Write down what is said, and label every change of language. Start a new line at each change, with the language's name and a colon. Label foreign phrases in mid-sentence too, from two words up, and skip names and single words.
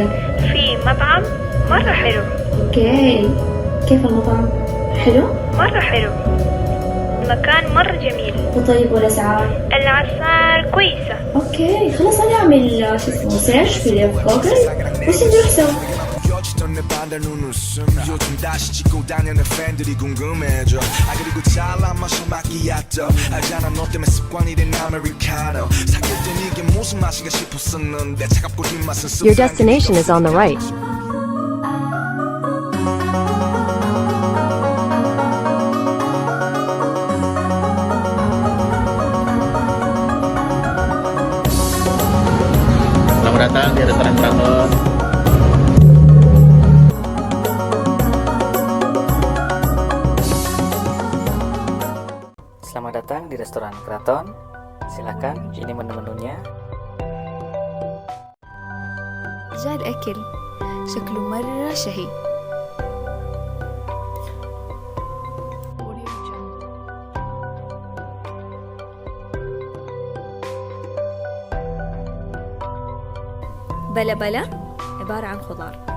Arabic: في مطعم مرة حلو. أوكي. كيف المطعم؟ حلو؟ مرة حلو. المكان مرة جميل. وطيب والأسعار؟ الأسعار كويسة. أوكي، خلاص أنا أعمل شو اسمه سيرش في جوجل بس نروح سوا.
Korean: 요즘 다시 찍고 다니는 팬들이 궁금해져. 아 그리고 잘난 맛이 마키아토. 알잖아 너 때문에 습관이 된 아메리카노. 사귈 땐 이게 무슨 맛인가 싶었었는데 차갑고 뒷맛은.
English: Your destination is on the right.
Indonesian: Selamat datang di restoran Keraton. Selamat datang di restoran Keraton. Silakan, ini menu-menunya.
Arabic: جاء الأكل شكله مرة شهي. بلا بلا عبارة عن خضار.